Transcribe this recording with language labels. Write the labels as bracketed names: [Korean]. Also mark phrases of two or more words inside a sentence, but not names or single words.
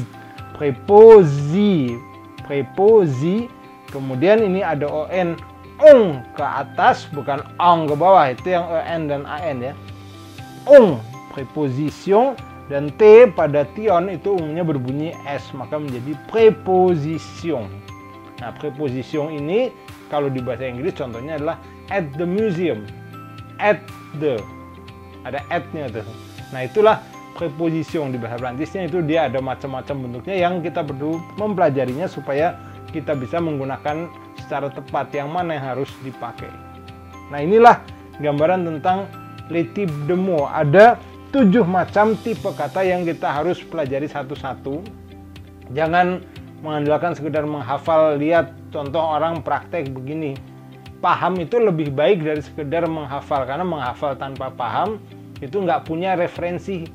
[Indonesian] Preposi, kemudian ini ada ON, ong ke atas, bukan ong ke bawah, itu yang EN dan AN ya. Ong, preposition, dan T pada tion itu umumnya berbunyi S, maka menjadi preposition. Nah, preposition ini kalau di bahasa Inggris contohnya adalah [English] at the museum, at the, [Indonesian] ada at-nya tuh. Nah, itulah preposition. Di bahasa Prancisnya itu dia ada macam-macam bentuknya yang kita perlu mempelajarinya supaya kita bisa menggunakan secara tepat yang mana yang harus dipakai. Nah, inilah gambaran tentang [French] les types de mots. [Indonesian] Ada 7 macam tipe kata yang kita harus pelajari satu-satu. Jangan mengandalkan sekedar menghafal, lihat contoh orang praktek begini. Paham itu lebih baik dari sekedar menghafal, karena menghafal tanpa paham itu nggak punya referensi.